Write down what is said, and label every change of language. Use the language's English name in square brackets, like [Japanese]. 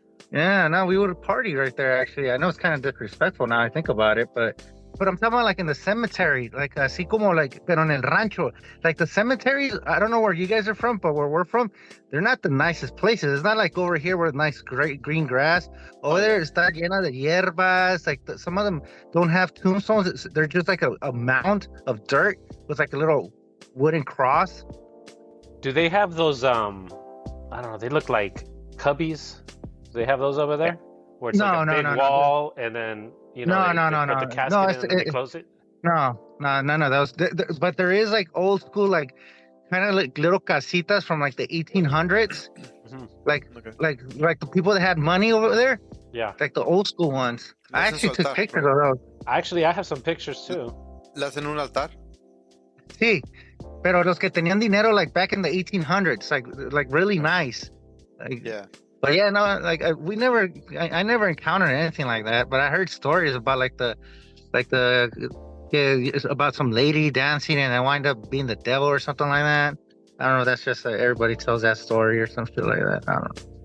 [English] Yeah, no, we would party right there. Actually, I know it's kind of disrespectful now I think about it, but I'm talking about like in the cemetery, like [Spanish] así como [English] like, [Spanish] pero en el rancho, [English] like the cemeteries. I don't know where you guys are from, but where we're from, they're not the nicest places. It's not like over here where nice, great green grass. Over there, [Spanish] está llena de hierbas. [English] Like some of them don't have tombstones. They're just like a mound of dirt with like a little wooden cross. Do they have those? I don't know. They look like cubbies. Do they have those over there? Where it's like a big wall, and then they put the casket in and they close it? No. Those, but there is like old school, like kind of like little casitas from like the 1800s, like the people that had money over there. Yeah, like the old school ones. I actually took pictures of those. Actually, I have some pictures too. [Spanish] ¿Las en un altar? Sí, pero los que tenían dinero [English] like back in the 1800s, like really nice. Like, yeah. But yeah, no, like I never encountered anything like that. But I heard stories about like the Yeah, it's about some lady dancing and I wind up being the devil or something like that. I don't know. That's just everybody tells that story or some shit like that. I don't know.